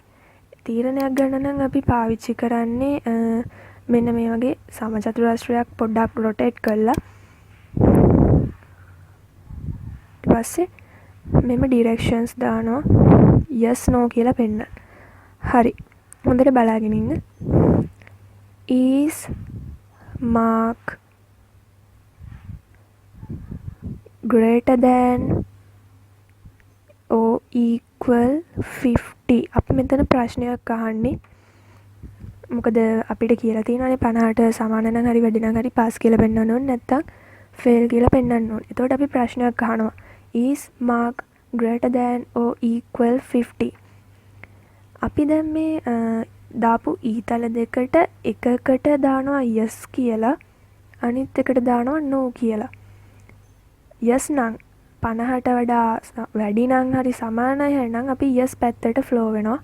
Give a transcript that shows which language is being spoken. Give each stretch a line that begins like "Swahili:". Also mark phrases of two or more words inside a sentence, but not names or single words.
Sinhala: තීරණයක් ගන්න නම් අපි පාවිච්චි කරන්නේ මෙන්න මේ වගේ සමචතුරාශ්‍රයක් පොඩ්ඩක් rotate කරලා ඊට පස්සේ මෙම directions දානවා
English: yes no
Sinhala: කියලා පෙන්නන්න. හරි. හොඳට බලාගෙන ඉන්න.
English: is mark greater than or equal 50.
Sinhala: අපි මෙතන ප්‍රශ්නයක් අහන්නේ. මොකද අපිට කියලා තියෙනවානේ 50ට සමාන නම් හරි වැඩි නම් හරි pass කියලා පෙන්වන්න ඕනේ නැත්නම් fail කියලා පෙන්වන්න ඕනේ. එතකොට අපි ප්‍රශ්නයක් අහනවා.
English: is mark greater than or equal 50.
Sinhala: අපි දැන් මේ දාපු ඊතල දෙකට එකකට දානවා yes කියලා අනිත් එකට දානවා no කියලා. yes නම් 50ට වඩා වැඩි නම් හරි සමානයි එහෙනම් අපි yes පැත්තට ෆ්ලෝ වෙනවා.